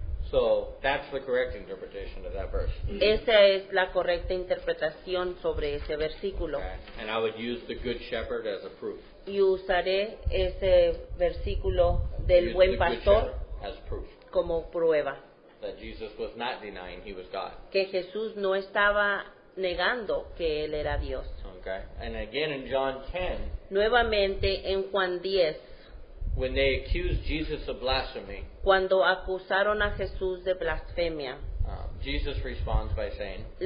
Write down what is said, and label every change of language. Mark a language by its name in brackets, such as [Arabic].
[English] So that's the correct interpretation of that verse. [Spanish] Esa es la correcta interpretación sobre ese versículo. [English] Okay? And I would use the Good Shepherd as a proof. [Spanish] Y usaré ese versículo del [English] Use [Spanish] buen [English] the Good [Spanish] pastor [English] Shepherd as proof [Spanish] como prueba. [English] that Jesus was not denying he was God. [Spanish] Que Jesús no estaba negando que él era Dios. [English] Okay? And again in John 10, [Spanish] Nuevamente en Juan 10, [English] when they accused Jesus of blasphemy, [Spanish] cuando acusaron a Jesús de blasfemia, [English] Jesus responds by saying,